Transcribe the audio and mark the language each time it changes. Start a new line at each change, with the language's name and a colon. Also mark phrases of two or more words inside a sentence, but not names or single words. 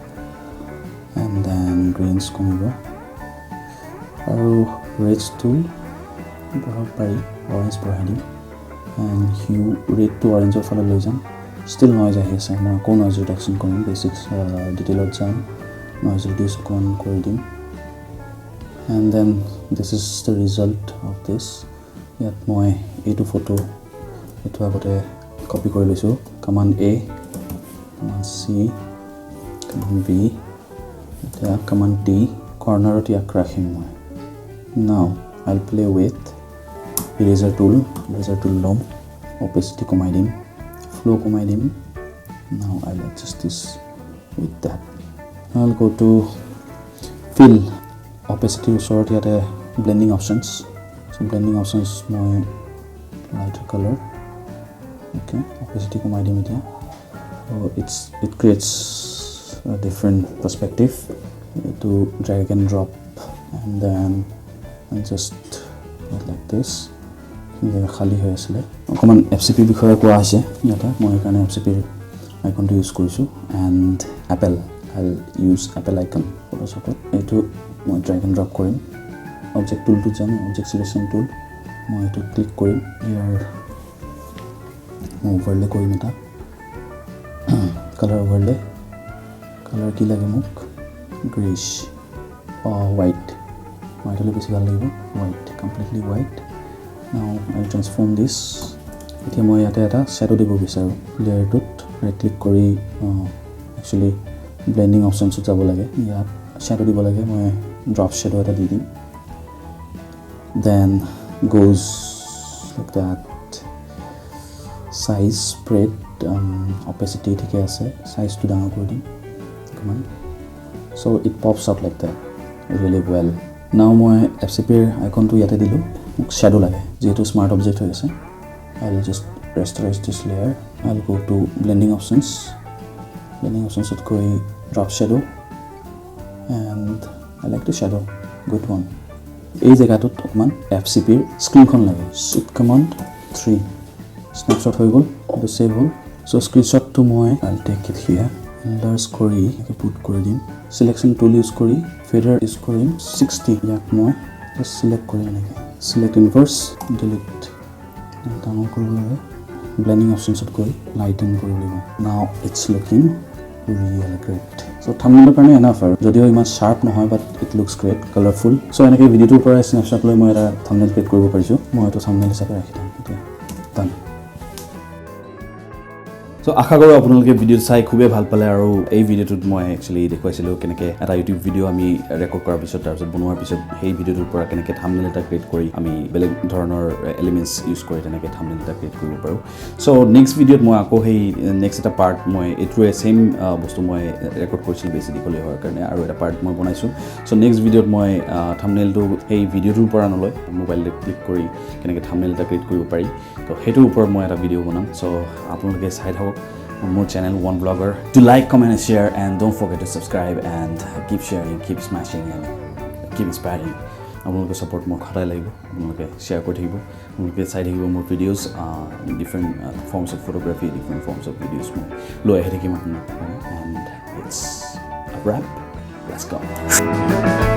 English: and then greens
Assamese: কমিব আৰু reds-টো বঢ়াব পাৰি orange বঢ়াই দিম and hue red-টো orange-ৰ ফালে লৈ যাম
English: still noise
Assamese: আহি আছে মই আকৌ
English: noise reduction
Assamese: কৰিম basics ডিটেইলত যাম
English: noise reduce
Assamese: কৰি দিম
English: and then this is the result of this
Assamese: ইয়াত মই এইটো ফটো এইটো আগতে কপি কৰি লৈছোঁ
English: command A command C command B
Assamese: এতিয়া command D কৰ্নাৰত ইয়াক ৰাখিম মই now
English: I'll play with eraser tool
Assamese: ল'ম opacity কমাই দিম flow কমাই দিম
English: now I'll adjust this with that I'll go to fill opacity
Assamese: ওচৰত ইয়াতে
English: blending options so blending options
Assamese: মই
English: lighter color okay opacity
Assamese: কমাই দিম এতিয়া so it
English: creates a different perspective to drag and drop and then I'll just like this
Assamese: খালি হৈ আছিলে অকমান FCP বিষয়ে কোৱা আছে ইয়াতে মই এখানে FCP আইকনটো ইউজ কৰিছোঁ and I'll use Apple icon Photoshop এইটো মই
English: drag and drop
Assamese: কৰিম object tool to যাম
English: object selection tool
Assamese: মই এইটো ক্লিক কৰিম ইয়াৰ overlay কৰিম এটা
English: color overlay color
Assamese: কি লাগে মোক grayish white হ'লে বেছি ভাল লাগিব
English: white completely white now I'll transform this
Assamese: এতিয়া মই ইয়াতে এটা shadow দিব বিচাৰো layer tut
English: right click
Assamese: kori actually
English: blending options
Assamese: ut jabo lage ya shadow dibo lage moi
English: drop shadow
Assamese: eta di dim then
English: goes like that size spread opacity
Assamese: ঠিকে আছে
English: size to down
Assamese: কৰি দিম
English: come on so it pops up like that really well now
Assamese: মই fcp icon টো ইয়াতে দিলোঁ
English: shadow lage jeto smart object
Assamese: হৈ আছে
English: I'll just rasterize this layer I'll go to blending options ut koi drop shadow and I like the shadow good one
Assamese: এই জায়গাটোত অকমান fcp স্ক্রিনখন লাগে
English: shift command 3
Assamese: snapshot হৈ গল এটা সেভ হল so screenshot to মই
English: I'll take it here enlarge kori
Assamese: put কৰি দিম selection tool use kori fader use kori 60 ইয়াক মই just select কৰি এনেকৈ select inverse delete down kori lage blending options ut kori lighten kori lage now
English: it's looking really great
Assamese: so thumbnail karone enough are jodio iman sharp no hoy
English: but it looks great colorful
Assamese: so enake video to pora snapshot loi moi eta thumbnail create koribo parisu moi to thumbnail hisabe rakhi tham okay done so আশা কৰো আপোনালোকে ভিডিও চাই খুবে ভাল পালে আৰু এই ভিডিওটোত মই একচুয়ালি দেখুৱাইছিলো কেনেকৈ এটা ইউটিউব ভিডিও আমি ৰেকৰ্ড কৰাৰ পিছত তাৰপিছত বনোৱাৰ পিছত সেই ভিডিওটোৰ পৰা কেনেকৈ থাম্বনেল এটা ক্ৰিয়েট কৰি আমি বেলেগ ধৰণৰ এলিমেন্টস ইউজ কৰি তেনেকৈ থাম্বনেল এটা ক্ৰিয়েট কৰিব পাৰো সো নেক্সট ভিডিওত মই আকৌ সেই নেক্সট এটা পাৰ্ট মই এটুৱে সেম বস্তু মই ৰেকৰ্ড কৰিছিল বেসিক্যালি হোৱাৰ কাৰণে আৰু এটা পাৰ্ট মই বনাইছো সো নেক্সট ভিডিওত মই থাম্বনেলটো সেই ভিডিওটোৰ পৰা নলৈ মোবাইলতে ক্লিক কৰি কেনেকৈ থাম্বনেল এটা ক্ৰিয়েট কৰিব পাৰি তো হেতুৰ ওপৰত মই এটা ভিডিও বনাম সো আপোনালোকে চাই থাকক
English: on more channel One Vlogger. Do like, comment and share and don't forget to subscribe and keep sharing, keep smashing and keep inspiring.
Assamese: আপোনালোকে support মোৰ খৰাই লাগিব আপোনালোকে share কৰি থাকিব আপোনালোকে চাই থাকিব মোৰ videos
English: different forms of photography different forms of videos
Assamese: মই লৈ আহি থাকিম
English: and it's a wrap let's go